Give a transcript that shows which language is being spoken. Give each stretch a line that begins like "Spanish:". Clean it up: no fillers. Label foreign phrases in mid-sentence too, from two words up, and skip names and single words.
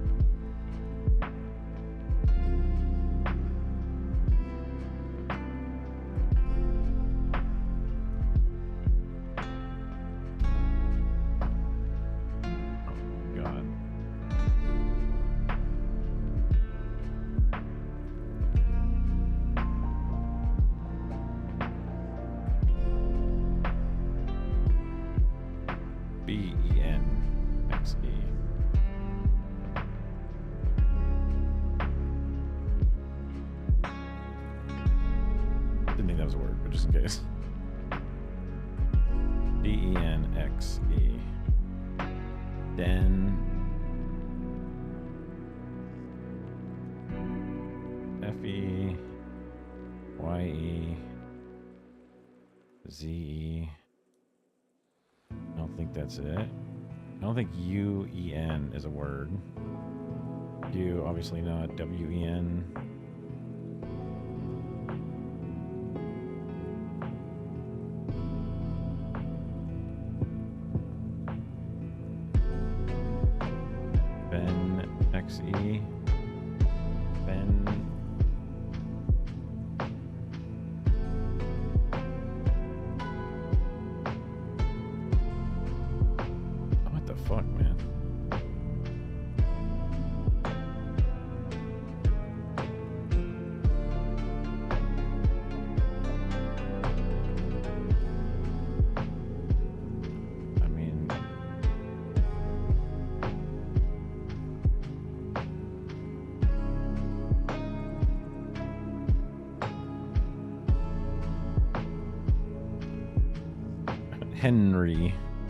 English: Oh, God. B-E-N-X-E. Didn't think that was a word, but just in case. D-E-N-X-E. Den. F-E-Y-E. Z-E. I don't think that's it. I don't think U-E-N is a word. U, obviously not. W-E-N. Ben, X-E. Ben. What the fuck, man? I mean, Henry.